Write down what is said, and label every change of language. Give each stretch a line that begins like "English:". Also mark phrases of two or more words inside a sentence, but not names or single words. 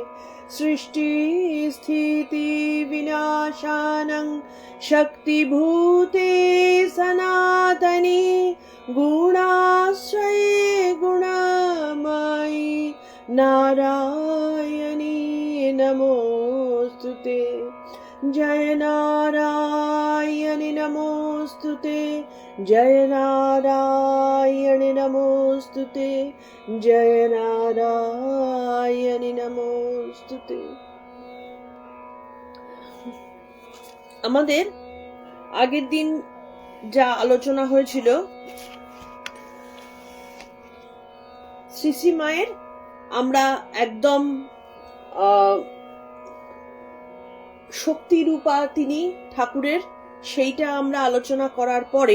Sanskrit: सृष्टिस्थितिविनाशानं शक्तिभूते सनातनी गुणाश्रये गुणमयी नारायणी नमोऽस्तुते। जय नारायणी नमोऽस्तुते, जय नारायणी नमोऽस्तुते, जय नारायणी नमोऽस्तुते।
Bangla: আমাদের আগের দিন যা আলোচনা হয়েছিল শ্রী শ্রী মায়ের, আমরা একদম শক্তিরূপা তিনি ঠাকুরের, সেইটা আমরা আলোচনা করার পরে